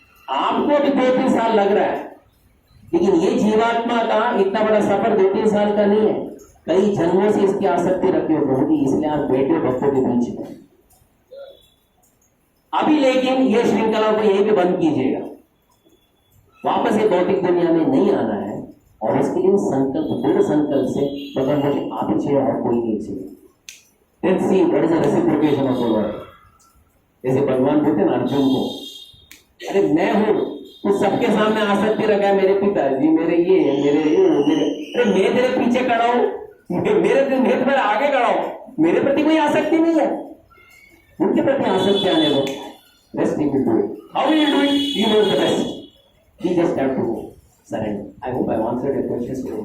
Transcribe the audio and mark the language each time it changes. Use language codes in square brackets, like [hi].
[hi] आपको भी 2-3 साल लग रहा है, लेकिन ये जीवात्मा का इतना बड़ा सफर 2-3 साल का नहीं है, कई जन्मों से इसकी आसक्ति रखी हो प्रभु जी, इसलिए आप बैठे हो भक्तों के बीच में अभी। लेकिन ये श्रृंखला को यहीं पे बंद कीजिएगा, वापस ये भौतिक दुनिया में नहीं आना है। और इसके लिए संकल्प, दृढ़ संकल्प से भगवान मुझे आप ही चाहिए और कोई नहीं चाहिए। [en] Let's see what is the reciprocation of the Lord. [hi] जैसे भगवान बोलते ना अर्जुन को, अरे मैं हूं, तू सबके सामने आसक्ति रखा है, मेरे पिताजी, मेरे ये, अरे मैं तेरे पीछे खड़ा हूं, मेरे आगे खड़ा हूं, मेरे प्रति कोई आसक्ति नहीं है, उनके प्रति आसक्ति आने दो। [en] Rest he will do it. How will he do it? He knows the best. He just have to surrender. I hope I answered your questions.